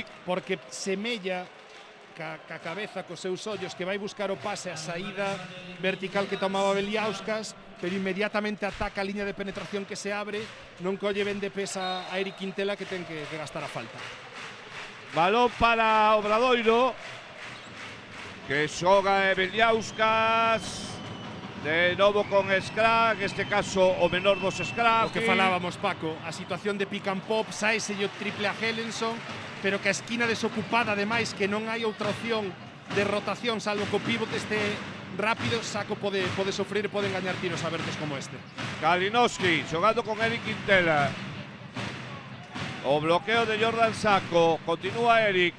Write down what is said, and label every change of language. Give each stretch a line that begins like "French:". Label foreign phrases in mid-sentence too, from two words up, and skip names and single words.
Galician: porque semella ca cabeza cos seus ollos que vai buscar o pase a saída vertical que tomaba Beliauskas, pero inmediatamente ataca a liña de penetración que se abre, non colle ben de pesa a Eric Quintela, que ten que gastar a falta. balón para Obradoiro, que xoga Beliauskas, de novo con Scrag, este caso o menor dos Scrag. O que falábamos, Paco, a situación de
English: pick and pop,
Galician: saese o triple a Helenson, pero que a esquina desocupada, ademais, que non hai outra opción de rotación, salvo que o pívot este rápido, Saco pode sofrer e poden gañar tiros abertos como este. Kalinowski xogando con Eric Quintela. O bloqueo de Jordan Saco, continúa Eric.